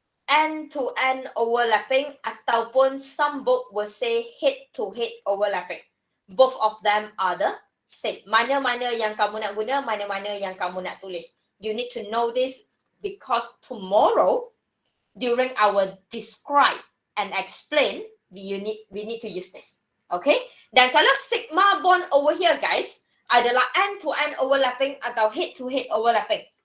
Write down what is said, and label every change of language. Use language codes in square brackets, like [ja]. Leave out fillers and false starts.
[en] End-to-end overlapping [ms] ataupun [en] some book will say head-to-head overlapping. Both of them are the same. [ms] Mana-mana yang kamu nak guna, mana-mana yang kamu nak tulis. [en] You need to know this because tomorrow, during our describe and explain, we need to use this. Okay? [ms] Dan kalau [en] sigma bond over here, guys, [ms] adalah [en] end-to-end overlapping [ms] atau [en] head-to-head overlapping.